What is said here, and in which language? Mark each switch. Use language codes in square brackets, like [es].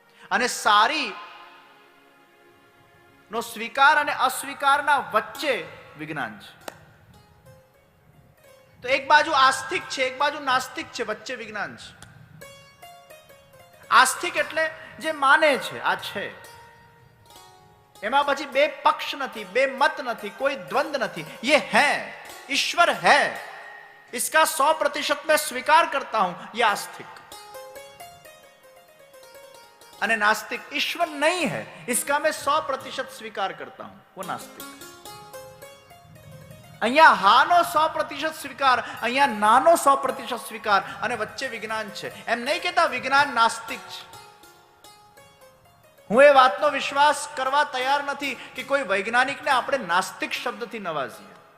[gu] અને સારી નો સ્વીકાર અને અસ્વીકારના વચ્ચે વિજ્ઞાન છે. તો એક બાજુ આસ્તિક છે, એક બાજુ નાસ્તિક છે, વચ્ચે વિજ્ઞાન છે. આસ્તિક એટલે જે માને છે આ છે, એમાં પછી બે પક્ષ નથી, બે મત નથી, કોઈ દ્વંદ નથી. [hi] ये है, ईश्वर है, इसका 100% मैं स्वीकार करता हूं, ये आस्तिक. અને नास्तिक ईश्वर नहीं है, इसका मैं 100% स्वीकार करता हूं, वो नास्तिक. [gu] અહીંયા હાનો 100% સ્વીકાર, અહીંયા નાનો 100% સ્વીકાર, અને વચ્ચે વિજ્ઞાન છે. એમ નહીં કહેતા વિજ્ઞાન નાસ્તિક છે. હું એ વાતનો વિશ્વાસ કરવા તૈયાર નથી કે કોઈ વૈજ્ઞાનિકને આપણે નાસ્તિક શબ્દથી નવાજીએ.